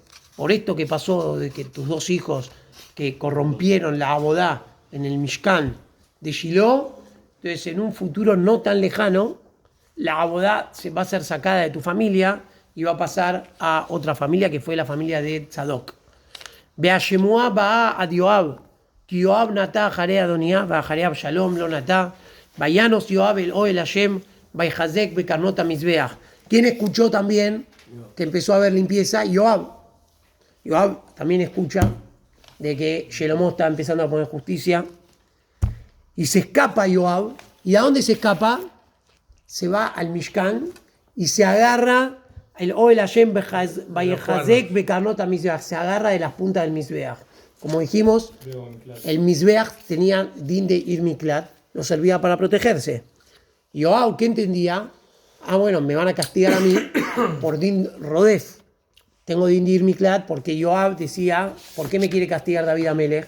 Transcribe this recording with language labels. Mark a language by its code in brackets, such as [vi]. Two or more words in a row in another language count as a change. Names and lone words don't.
[es] Por esto que pasó de que tus 2 hijos que corrompieron la abodá en el Mishkan de Shiloh, entonces en un futuro no tan lejano, la abodá se va a ser sacada de tu familia y va a pasar a otra familia que fue la familia de Tzadok. [he] והשמועה באה עד יואב, כי יואב נטה אחרי אדניה, ואחרי אבשלום לא נטה, וינס יואב אל אהל השם, ויחזק בקרנות המזבח. [es] ¿Quién escuchó también que empezó a haber limpieza? Yoab. Yoab también escucha de que Shlomo está empezando a poner justicia y se escapa Yoab. ¿Y a dónde se escapa? Se va al Mishkan y se agarra el [he] אהל השם ויחזק בקרנות המזבח, [es] se agarra de las puntas del Mizbeach. Como dijimos, el Mizbeach tenía din de [he] עיר מקלט, [es] lo servía para protegerse. Yoab, ¿qué entendía? Ah, bueno, me van a castigar a mí por [he] דין רודף. [es] Tengo din de [he] עיר מקלט [es] porque Yoab decía, ¿por qué me quiere castigar David Amelech?